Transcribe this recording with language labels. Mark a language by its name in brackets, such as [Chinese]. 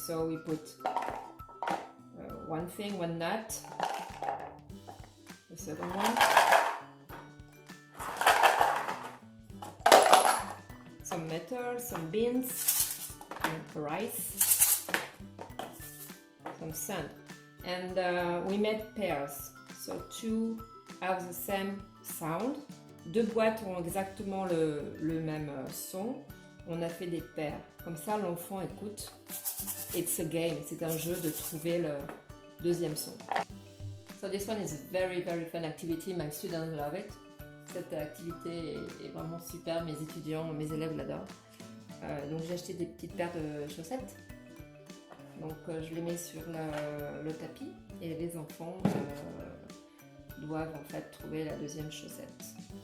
[English] So we put one thing, one nut, the second one, some metal, some beans, some rice, some sand. And we made pairs, so two have the same sound. [French] Deux boîtes ont exactement le même son. On a fait des paires. Comme ça, l'enfant écoute. [English] It's a game. [French] C'est un jeu de trouver le deuxième son. [English] So this one is a very, very fun activity. My students love it. [French] Cette activité est vraiment super. Mes étudiants, mes élèves l'adorent. Donc j'ai acheté des petites paires de chaussettes. Donc je les mets sur le tapis et les enfants doivent en fait trouver la deuxième chaussette.